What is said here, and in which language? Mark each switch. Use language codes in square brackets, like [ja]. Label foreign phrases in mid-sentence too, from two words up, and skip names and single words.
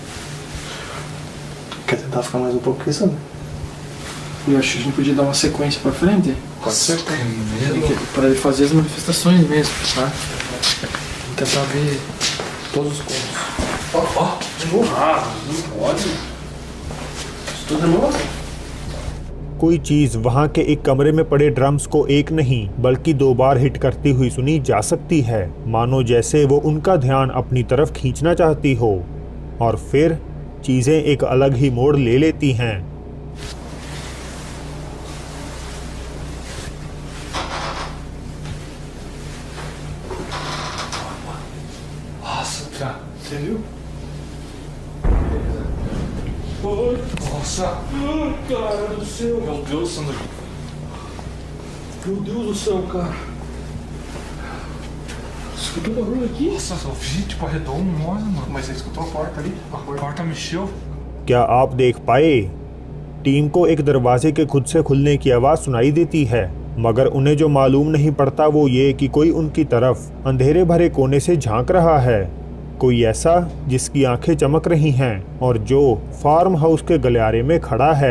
[pt] Quer tentar ficar mais um pouco com isso, né? Eu acho que a gente podia dar uma sequência pra frente. Pode ser, tem medo. Pra ele fazer as manifestações mesmo, tá? Vamos tentar ver todos os pontos. Ó, de novo. Ah, não pode. Isso tudo é novo. [hi] कोई चीज वहां के एक कमरे में पड़े ड्रम्स को एक नहीं बल्कि 2 बार हिट करती हुई सुनी जा सकती है, मानो जैसे वो उनका ध्यान अपनी तरफ खींचना चाहती हो। और फिर चीजें एक अलग ही मोड़ ले लेती हैं। [pt] Nossa, cara. Você viu? Nossa. Ai, cara do céu. Meu Deus, Sandro. Meu Deus do céu, cara. Escutou barulho aqui? Nossa, eu vi, tipo, arredou um olho, mano. Mas você escutou a porta ali? A porta mexeu. [hi] क्या आप देख पाए? टीम को एक दरवाजे के खुद से खुलने की आवाज सुनाई देती है, मगर उन्हें जो मालूम नहीं पड़ता वो ये कि कोई उनकी तरफ अंधेरे भरे कोने से झांक रहा है। कोई ऐसा जिसकी आंखें चमक रही हैं और जो [en] farm house [hi] के गलियारे में खड़ा है।